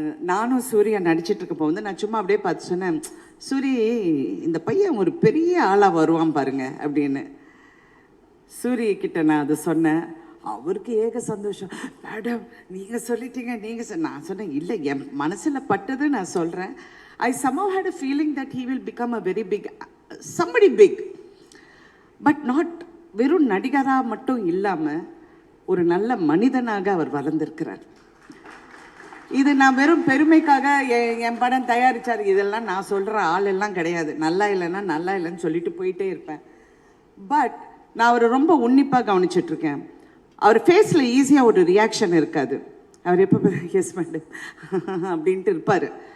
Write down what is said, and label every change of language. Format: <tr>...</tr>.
<ta>நானும் சூர்யா நடிச்சிட்ருக்க போகும்போது நான் சும்மா அப்படியே பார்த்து சொன்னேன், சூரி இந்த பையன் ஒரு பெரிய ஆளாக வருவான் பாருங்க அப்படின்னு. சூரியக்கிட்ட நான் அதை சொன்னேன். அவருக்கு ஏக சந்தோஷம். மேடம் நீங்கள் சொல்லிட்டீங்க, நான் சொன்னேன் இல்லை, என் மனசில் பட்டது நான் சொல்கிறேன்.</ta> <en>I somehow had a feeling that he will become a very big, somebody big, but not</en> <ta>வெறும் நடிகராக மட்டும் இல்லாமல் ஒரு நல்ல மனிதனாக அவர் வளர்ந்திருக்கிறார். இது நான் வெறும் பெருமைக்காக என் படம் தயாரித்தார் இதெல்லாம் நான் சொல்கிற ஆள் எல்லாம் கிடையாது. நல்லா இல்லைன்னா நல்லா இல்லைன்னு சொல்லிட்டு போயிட்டே இருப்பேன். பட் நான் அவரை ரொம்ப உன்னிப்பாக கவனிச்சிட்ருக்கேன். அவர் ஃபேஸில் ஈஸியாக ஒரு ரியாக்ஷன் இருக்காது. அவர் எப்போ எஸ் மேடம் அப்படின்ட்டு இருப்பார்.</ta>